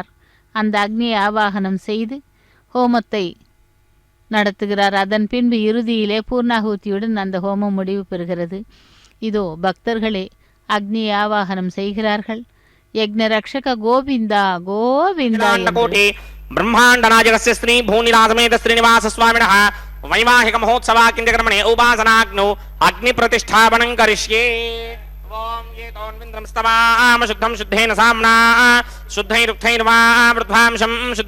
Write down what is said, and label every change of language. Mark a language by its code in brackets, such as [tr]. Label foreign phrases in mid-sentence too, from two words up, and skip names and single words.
[ta] அந்த அக்னியை ஆவாகனம் செய்து ஹோமத்தை நடத்துகிறார். அதன் பின்பு இறுதியிலே பூர்ணாகுதியுடன் அந்த ஹோமம் முடிவு பெறுகிறது. இதோ பக்தர்களே அக்னியை ஆவாகனம் செய்கிறார்கள். [sa] यज्ञ रक्षक गोविन्दा गोविन्दा. ब्रह्माण्डनायकस्य श्री भूनिरासमेत श्रीनिवास स्वामिनः वैवाहिक महोत्सवा किञ्चकर्मणे उपासनाग्नौ अग्निप्रतिष्ठापनं करिष्ये। ओम ये तोन्विन्द्रं स्तवाम शुद्धं शुद्धेन साम्ना शुद्धैरुक्थैर्वा वृद्धांशं शुद्ध